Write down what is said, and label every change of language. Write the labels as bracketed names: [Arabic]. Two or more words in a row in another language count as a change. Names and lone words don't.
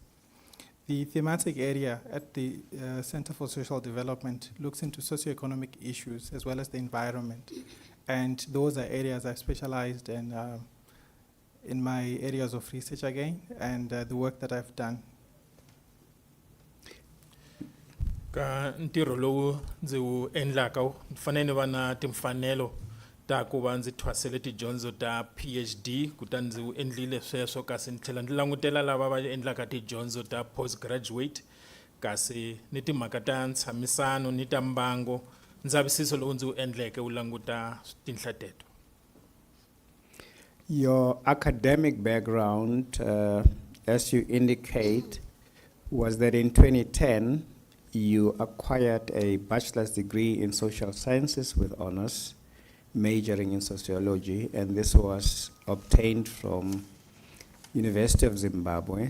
[English] The thematic area at the Center for Social Development looks into socioeconomic issues as well as the environment. And those are areas I've specialized in my areas of research again, and the work that I've done. [Tsonga] Ka ntirho lowu ndzi wu endlaka ni fanele ni va na timfanelo ta ku va ndzi thwasele tidyondzo ta PhD kutani ndzi wu endlile sweswo, kasi ni tlhela ndzi langutela lava va endlaka tidyondzo ta postgraduate, kasi ni timhaka ta ntshamisano ni ta mbango. Ndzavisiso lowu ndzi wu endleke wu languta tinhla teto. [English] Your academic background, as you indicate, was that in 2010 you acquired a bachelor's degree in social sciences with honors, majoring in sociology, and this was obtained from University of Zimbabwe.